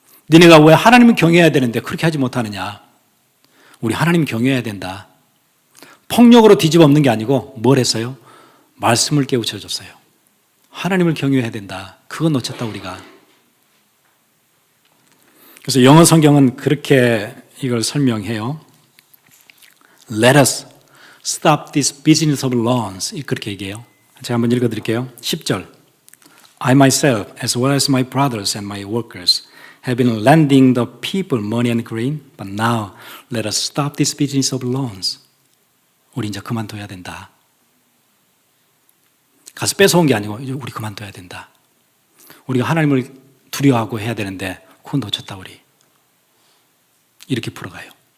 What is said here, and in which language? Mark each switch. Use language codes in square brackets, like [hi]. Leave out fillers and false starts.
[ko] 니네가 왜 하나님을 경외해야 되는데 그렇게 하지 못하느냐? 우리 하나님 경외해야 된다. 폭력으로 뒤집어 엎는 게 아니고 뭘 했어요? 말씀을 깨우쳐 줬어요. 하나님을 경외해야 된다. 그건 놓쳤다 우리가. 그래서 영어 성경은 그렇게 이걸 설명해요. [en] Let us stop this business of loans. [ko] 그렇게 얘기해요. 제가 한번 읽어드릴게요. 10절. [en] I myself, as well as my brothers and my workers, have been lending the people money and grain, but now let us stop this business of loans. [ko] 우리 이제 그만둬야 된다. 가서 뺏어온 게 아니고 이제 우리 그만둬야 된다. 우리가 하나님을 두려워하고 해야 되는데 그건 놓쳤다 우리. 이렇게 풀어가요.